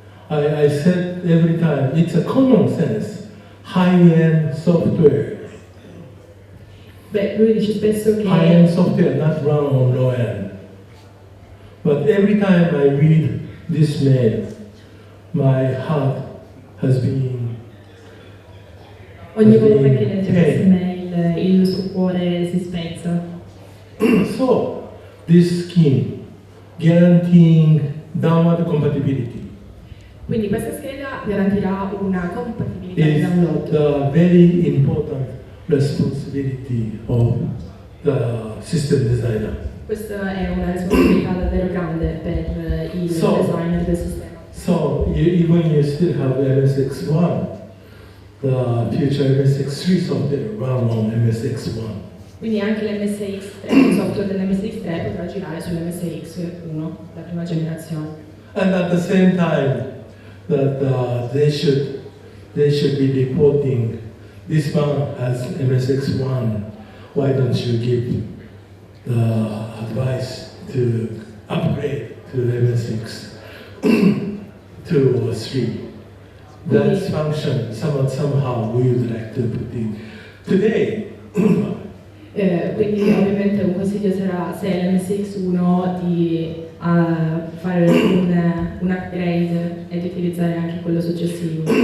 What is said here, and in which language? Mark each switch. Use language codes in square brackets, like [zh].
[en] I said every time, it's a common sense, high-end software. [it] Beh, lui dice spesso che... [en] High-end software not run on low-end. But every time I read this mail, my heart has been... [it] Ogni volta che legge queste mail, il suo cuore si spezza. [en] So, this scheme guaranteeing downward compatibility [it] Quindi questa scheda garantirà una compatibilità di [en] is download. the very important responsibility of the system designer. [it] Questa è una responsabilità davvero grande per il designer del sistema. [en] So, even you still have MSX1, the future MSX3 software run on MSX1. [it] Quindi anche l'MSX3, il software dell'MSX3 potrà girare sull'MSX1, la prima generazione. [en] And at the same time, that they should be reporting this one has MSX1. Why don't you give the advice to upgrade to MSX 2 or 3? That function somehow we would like to put in today. [it] Quindi ovviamente un consiglio sarà, se l'MSX1, di fare un upgrade e di utilizzare anche quello successivo.